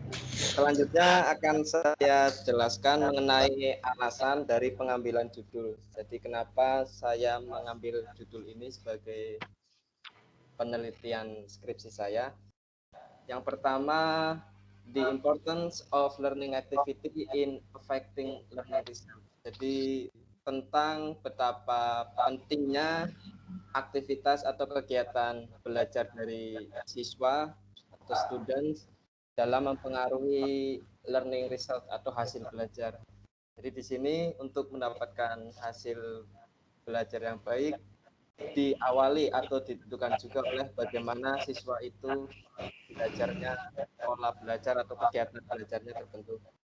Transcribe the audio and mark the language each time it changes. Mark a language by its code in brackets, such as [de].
[id] Selanjutnya akan saya jelaskan mengenai alasan dari pengambilan judul. Jadi kenapa saya mengambil judul ini sebagai penelitian skripsi saya. Yang pertama, [en] the importance of learning activity in affecting learning result. [id] Jadi tentang betapa pentingnya aktivitas atau kegiatan belajar dari siswa atau students dalam mempengaruhi learning result atau hasil belajar. Jadi di sini untuk mendapatkan hasil belajar yang baik diawali atau ditentukan juga oleh bagaimana siswa itu belajarnya, pola belajar atau kegiatan belajarnya tertentu.